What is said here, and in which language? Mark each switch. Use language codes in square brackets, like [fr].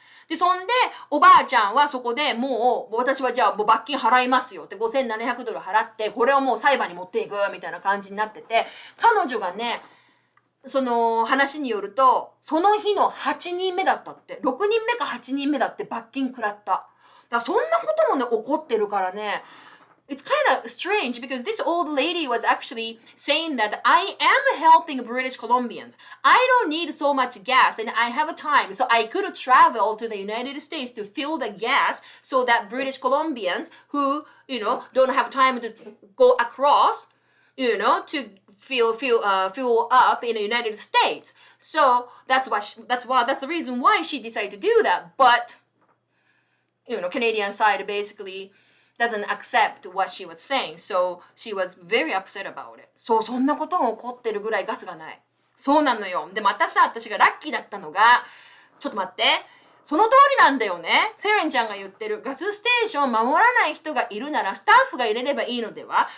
[ja] で、そんで、おばあちゃんはそこでもう、私はじゃあもう罰金払いますよって$5,700払って、これをもう裁判に持っていくみたいな感じになってて、彼女がね、その話によると、その日の8人目だったって、6人目か8人目だって罰金食らった。だからそんなこともね、起こってるからね、 [en] It's kind of strange because this old lady was actually saying that I am helping British Columbians. I don't need so much gas and I have time. So I could travel to the United States to fill the gas so that British Columbians who, don't have time to go across, to fill up in the United States. So that's the reason why she decided to do that. But, Canadian side basically doesn't accept what she was saying. So she was very upset about it. [ja] そう、そんなことも起こってるぐらいガスがない。そうなのよ。で、またさ、私がラッキーだったのが、ちょっと待って。その通りなんだよね。セレンちゃんが言ってる。ガスステーションを守らない人がいるなら、スタッフが入れればいいのでは？